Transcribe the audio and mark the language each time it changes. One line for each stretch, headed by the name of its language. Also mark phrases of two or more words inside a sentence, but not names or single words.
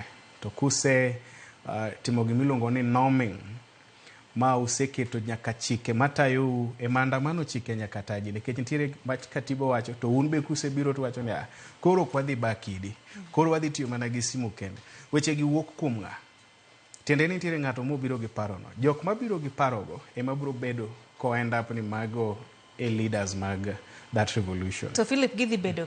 Luo (Kenya and Tanzania): To kuse timo gimiluongo ni norming, ma useketo nyaka chike matayo e maandamano, chike nyaka taji, nikech nitiere katiba wacho, to un be kuse biro to wacho ni koro ok wadhi bakidi, koro wadhi tiyo mana gi simu kende. Weche gi wuok kuom ng'a? Tiende ni nitiere ng'ato mobiro gi parono. Jok mabiro gi parogo ema biro bedo ko
English: end up
Luo (Kenya and Tanzania): ni mago e leaders mag
English: that revolution.
Luo (Kenya and Tanzania): So Philip, gidhi bedo